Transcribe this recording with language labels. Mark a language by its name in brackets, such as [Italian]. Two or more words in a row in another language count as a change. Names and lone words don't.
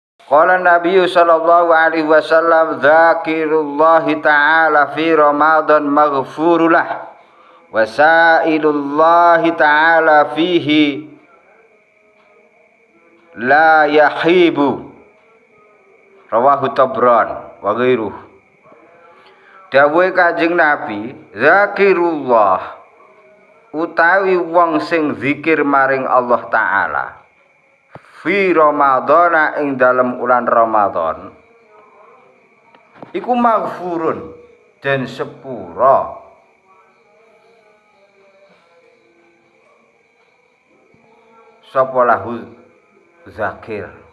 [Arabic] قال النبي صلى الله عليه وسلم ذاكر الله تعالى في رمضان مغفور له وسائل الله تعالى فيه لا يخيب. رواه الطبراني وغيره. [Javanese] Dawuhe Kanjeng Nabi, zakirullah utawi wong sing zikir maring Allah [Arabic] تعالى في رمضان [Javanese] ing dalem ulan Ramadan iku maghfurun den sepura sapa [Arabic] له ذاكر.